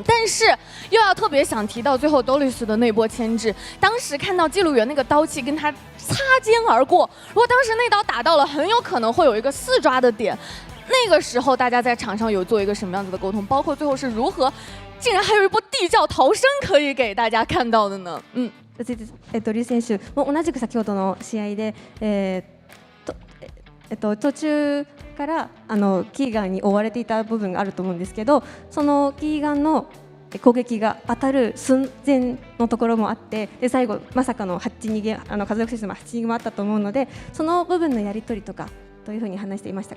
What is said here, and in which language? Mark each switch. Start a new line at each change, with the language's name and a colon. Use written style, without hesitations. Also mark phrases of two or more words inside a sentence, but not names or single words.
Chinese: 但是又要特别想提到最后 Dolus 的那波牵制，当时看到记录员那个刀气跟他擦肩而过，如果当时那刀打到了，很有可能会有一个4抓的点。那个时候大家在场上有做一个什么样子的沟通，包括最后是如何，竟然还有一波地窖逃生可以给大家看到的呢？
Japanese: リ選手も同じく先ほどの試合で、途中からキーガンに追われていた部分があると思うんですけど、そのキーガンの攻撃が当たる寸前のところもあって、で最後まさかの8逃げ風力選手の8逃げもあったと思うので、その部分のやり取りとかどういうふうに話していましたかね？